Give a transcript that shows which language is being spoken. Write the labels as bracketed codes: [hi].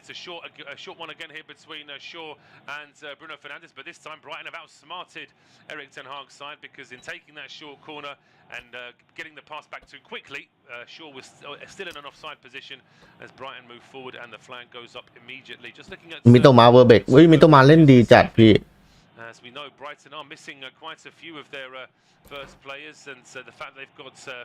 [en] It's a short one again here between Shaw and Bruno Fernandes, but this time Brighton have outsmarted Erik ten Hag's side because in taking that short corner and getting the pass back too quickly, Shaw was still in an offside position as Brighton move forward and the flag goes up immediately. Just looking at [th] มิโตมาเวอร์เบกมิโตมาเล่นดีจัดพี่ [en] As we know, Brighton are missing quite a few of their first players, and the fact they've got